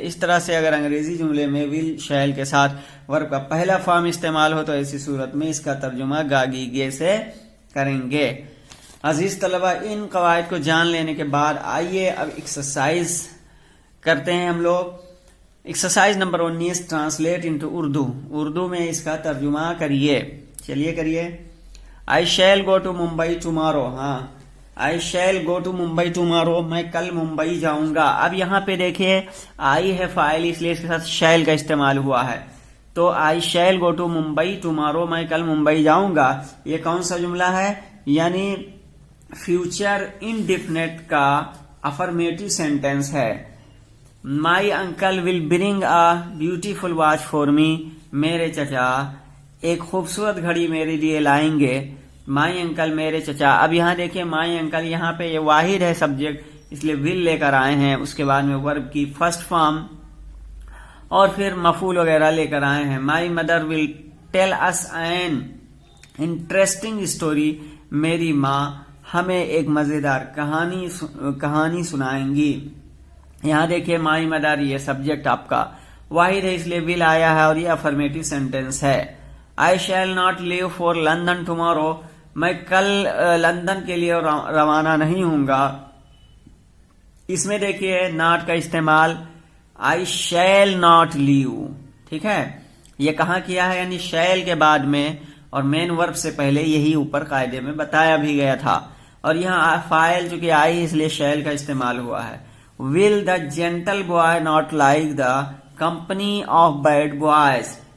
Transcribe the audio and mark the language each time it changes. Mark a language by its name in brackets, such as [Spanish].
[Urdu] اس طرح سے اگر انگریزی جملے میں ول شیل کے ساتھ ورب کا پہلا فارم استعمال ہو تو ایسی صورت میں اس کا ترجمہ گاگی گے سے کریں گے. عزیز طلبہ، ان قواعد کو جان لینے کے بعد آئیے اب ایکسرسائز کرتے ہیں ہم لوگ. Exercise number 19، [English] Translate into Urdu. [Urdu] Urdu میں اس کا ترجمہ کریے. چلیے کریے. [English] I shall go to Mumbai tomorrow. ہاں، I shall go to Mumbai tomorrow. [Urdu] میں کل ممبئی جاؤں گا. اب یہاں پہ دیکھیے I ہے فاعل، اس لیے اس کے ساتھ shall کا استعمال ہوا ہے. [English] تو I shall go to Mumbai tomorrow. [Urdu] میں کل ممبئی جاؤں گا. یہ کون سا جملہ ہے؟ یعنی فیوچر انڈیفینٹ کا افرمیٹو سینٹینس ہے. [English] My uncle will bring a beautiful watch for me. [Urdu] میرے چچا ایک خوبصورت گھڑی میرے لیے لائیں گے. [English] my uncle, [Urdu] میرے چچا. اب یہاں دیکھیں مائی انکل، یہاں پہ یہ واحد ہے سبجیکٹ، اس لیے ول لے کر آئے ہیں. اس کے بعد میں ورب کی فرسٹ فارم اور پھر مفعول وغیرہ لے کر آئے ہیں. [English] My mother will tell us an interesting story. [Urdu] میری ماں ہمیں ایک مزیدار کہانی سنائیں گی. یہاں دیکھیں مائی مدر، یہ سبجیکٹ آپ کا واحد ہے اس لیے ول آیا ہے اور یہ افرمیٹو سینٹینس ہے. [English] I shall not leave for London tomorrow. [Urdu] میں کل لندن کے لیے روانہ نہیں ہوں گا. اس میں دیکھیے not کا استعمال [English] I shall not leave. [Urdu] ٹھیک ہے، یہ کہاں کیا ہے؟ یعنی shall کے بعد میں اور مین ورب سے پہلے، یہی اوپر قاعدے میں بتایا بھی گیا تھا. اور یہاں فاعل چونکہ آئی اس لیے shall کا استعمال ہوا ہے. [English] Will the gentle boy not like the company of bad boys.